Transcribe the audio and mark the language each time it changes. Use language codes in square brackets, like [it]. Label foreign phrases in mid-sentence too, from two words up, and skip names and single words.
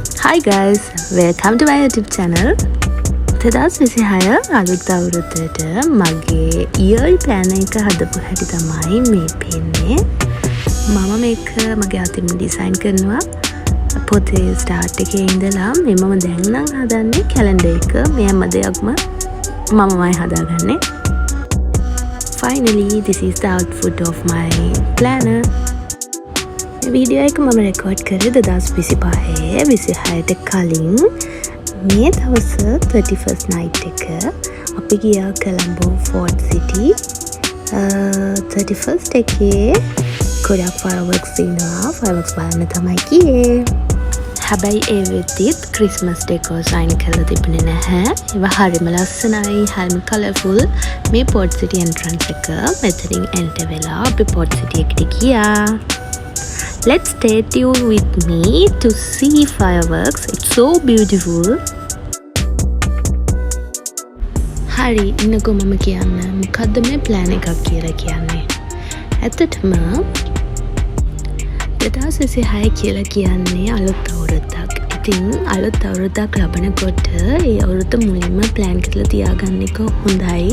[en] Hi guys, welcome to my YouTube channel. [si] තදස් විසිහය අලුත් අවුරුද්දට මගේ [en] year plan [si] එක හදපු හැටි තමයි මේ පෙන්නේ. මම මේක මගේ අතින් ඩිසයින් කරනවා. පොතේ ස්ටාර්ට් එකේ ඉඳලා මම දැන් නම් හදන්නේ කැලෙන්ඩර් එක. මේ හැම දෙයක්ම මමමයි හදාගන්නේ. [en] Finally, this is the output of my planner. [si] වීඩියෝ එක මම රෙකෝඩ් කරේ 2025 කලින් මේ දවස [en] 31st night [si] එක අපි ගියා කොළඹ Fort City 31st එකේ ගොඩක් fireworks තියෙනවා. fireworks බලන්න තමයි ගියේ. හැබැයි ඒ වෙද්දිත් [en] Christmas decor sign [si] කරලා තිබුණේ නැහැ. ඒවා හරිම ලස්සනයි, හරිම කලර්ෆුල්. මේ Port City entrance එක මෙතනින් enter වෙලා අපි Port City එකට ගියා. [en] Let's stay tuned with me to see fireworks. It's so beautiful. [si] හරි, ඉන්නකෝ මම කියන්න. මොකද්ද මේ ප්ලෑන් එකක් කියලා කියන්නේ? ඇත්තටම 2026 කියලා කියන්නේ අලුත් අවුරුද්දක්. ඉතින් අලුත් අවුරුද්දක් ලබනකොට ඒ අවුරුද්ද මුලින්ම ප්ලෑන් කරලා තියාගන්න එක හොඳයි.